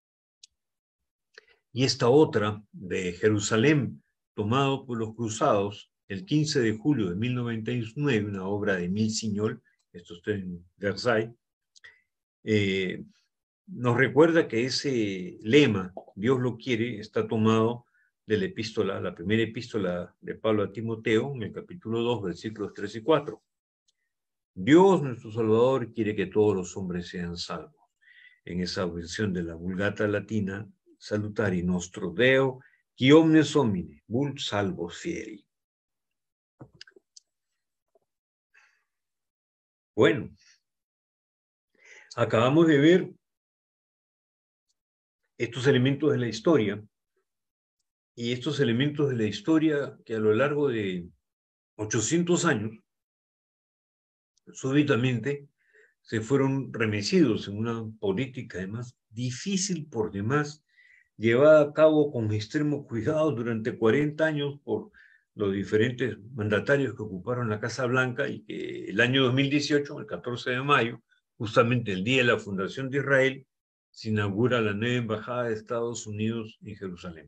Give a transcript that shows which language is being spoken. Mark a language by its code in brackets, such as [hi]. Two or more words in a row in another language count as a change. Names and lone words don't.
[es] Y esta otra de Jerusalén, tomado por los cruzados, el 15 de julio de 1099, una obra de Émile Signoles, esto está en Versailles, nos recuerda que ese lema, Dios lo quiere, está tomado de la primera epístola de Pablo a Timoteo, en el capítulo 2, versículos 3 y 4. Dios, nuestro Salvador, quiere que todos los hombres sean salvos. En esa versión de la Vulgata Latina, [la] Salutari nostro Deo, qui omnes homine, vult salvos fieri. [es] Bueno, acabamos de ver estos elementos de la historia, y estos elementos de la historia que a lo largo de 800 años, súbitamente, se fueron remecidos en una política además difícil por demás, llevada a cabo con extremo cuidado durante 40 años por los diferentes mandatarios que ocuparon la Casa Blanca, y que el año 2018, el 14 de mayo, justamente el día de la fundación de Israel, se inaugura la nueva embajada de Estados Unidos en Jerusalén.